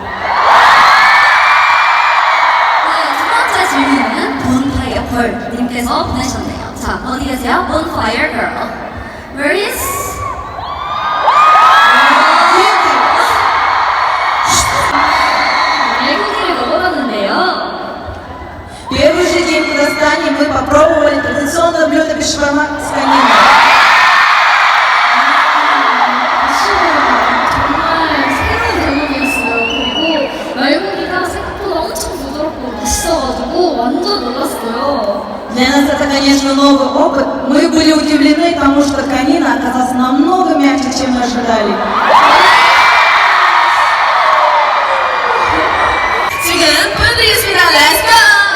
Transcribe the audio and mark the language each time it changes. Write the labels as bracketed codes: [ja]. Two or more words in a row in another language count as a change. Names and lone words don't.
[ko] 네, 두 번째 질문은 Bonfire Girl 님께서 보내셨네요. 자, 어디 계세요? [en] Bonfire Girl. Where is? [ko] 외국인을 넘어갔는데요. [ru] Первый же день в Казахстане мы попробовали традиционное блюдо бешбармак с кониной. [ko] 완전 놀랐어요. [ru] Для нас это, конечно, новый опыт. Мы были удивлены, потому что конина оказалась намного мягче, чем мы ожидали. [ko] 지금 보여드리겠습니다. [en] Let's go!